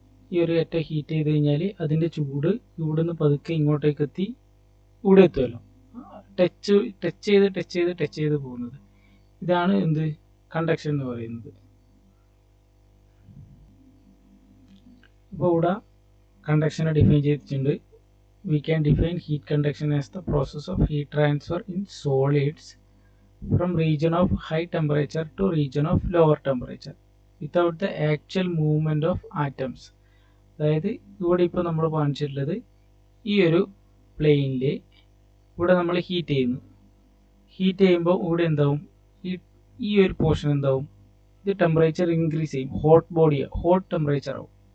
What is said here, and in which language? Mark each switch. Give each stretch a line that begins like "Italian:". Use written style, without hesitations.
Malayalam: ഈ ഒരു അറ്റം ഹീറ്റ് ചെയ്ത് കഴിഞ്ഞാൽ അതിൻ്റെ ചൂട് ഇവിടുന്ന് പതുക്കെ ഇങ്ങോട്ടേക്ക് എത്തി ഇവിടെ എത്തുമല്ലോ, ടച്ച് ചെയ്ത് പോകുന്നത്. ഇതാണ് എന്ത്, കണ്ടക്ഷൻ എന്ന് പറയുന്നത്. അപ്പോൾ ഇവിടെ കണ്ടക്ഷനെ ഡിഫൈൻ ചെയ്തിട്ടുണ്ട്.
English: We can define heat conduction as the process of heat transfer in solids from region of high temperature to region of lower temperature without the actual movement of atoms.
Malayalam: അതായത് ഇവിടെ ഇപ്പോൾ നമ്മൾ കാണിച്ചിട്ടുള്ളത് ഈ ഒരു പ്ലെയിനിൽ ഇവിടെ നമ്മൾ ഹീറ്റ് ചെയ്യുമ്പോൾ ഇവിടെ എന്താവും, ഈ ഒരു പോർഷൻ എന്താവും, ഇത് ടെമ്പറേച്ചർ ഇൻക്രീസ് ചെയ്യും, ഹോട്ട് ടെമ്പറേച്ചർ ആവും.